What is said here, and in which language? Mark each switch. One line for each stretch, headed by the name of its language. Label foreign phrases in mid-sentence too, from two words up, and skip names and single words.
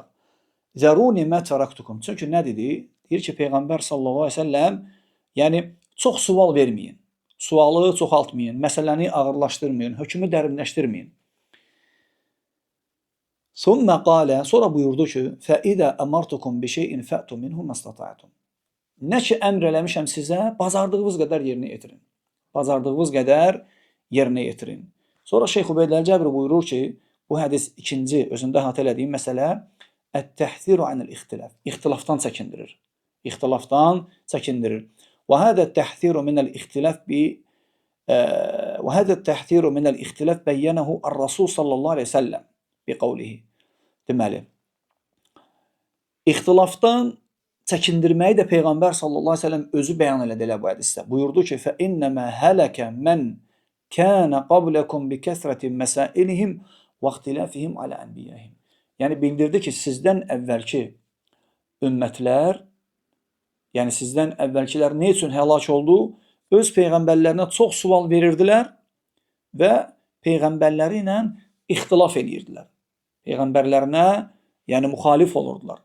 Arabic: ذروني ما تركتكم.
Azerbaijani: Çünki nə dedi? Deyir ki, Peyğəmbər
Arabic: صلى الله عليه وسلم,
Azerbaijani: yəni çox sual verməyin, sualı çoxaltmayın, məsələni ağırlaşdırmayın, hökmü dərinləşdirməyin. Sonra buyurdu ki,
Arabic: فَإِذَا أَمَرْتُكُمْ بِشَيْءٍ فَأْتُ مِنْهُ مَسْتَطَعْتُمْ.
Azerbaijani: Nə ki əmr eləmişəm sizə, bacardığınız qədər yerinə yetirin. Bacardığınız qədər yerinə yetirin. Sonra Şeyx Übeyd Əl-Cəbri buyurur ki, bu hədis ikinci, özündə əhatə elədiyim məsələ,
Arabic: التحذير عن الاختلاف.
Azerbaijani: İxtilafdan çəkindirir. İxtilafdan çəkindirir.
Arabic: وهذا التحذير من الاختلاف بينه الرسول صلى الله عليه وسلم بقوله.
Azerbaijani: Deməli, ixtilafdan çəkindirməyi də Peyğəmbər
Arabic: صلى الله عليه وسلم
Azerbaijani: özü bəyan elədi elə bu hədisdə. Buyurdu ki,
Arabic: فَإِنَّمَا هَلَكَ مَنْ كَانَ قَبْلَكُمْ بِكَثْرَةِ مَسَائِلِهِمْ وَاخْتِلَافِهِمْ عَلَى أَنْبِيَائِهِمْ.
Azerbaijani: Yəni bildirdi ki, sizdən əvvəlki ümmətlər, yəni sizdən əvvəlkilər nə üçün həlak oldu? Öz peyğəmbərlərinə çox sual verirdilər və peyğəmbərləri ilə ixtilaf edirdilər. Peyğəmbərlərinə, yəni müxalif olurdular.